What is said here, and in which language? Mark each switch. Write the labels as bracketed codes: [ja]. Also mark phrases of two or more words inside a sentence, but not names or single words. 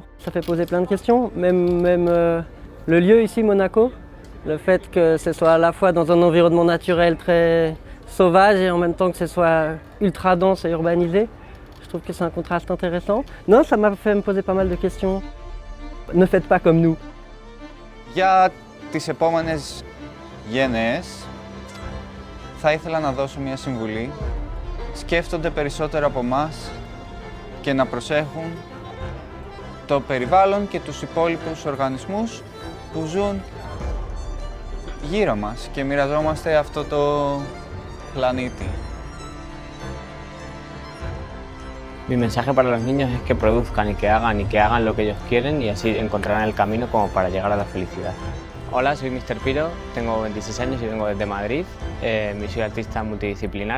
[fr] Ça fait poser plein de questions, même le lieu ici, Monaco, le fait que ce soit à la fois dans un environnement naturel très sauvage et en même temps que ce soit ultra dense et urbanisé. Je trouve que c'est un contraste intéressant. Non, ça m'a fait me poser pas mal de questions. Ne faites pas comme nous. [el] Για τις επόμενες γενναίες θα ήθελα να δώσω μια συμβουλή. Σκέφτονται περισσότερο από εμάς και να προσέχουν το περιβάλλον και τους υπόλοιπους οργανισμούς που ζουν γύρω μας και μοιραζόμαστε αυτό το πλανήτη. [es] Mi mensaje para los niños es que produzcan y que hagan lo que ellos quieren y así encontrarán el camino como para llegar a la felicidad. Hola, soy Mr. Piro, tengo 26 años y vengo desde Madrid, soy artista multidisciplinar.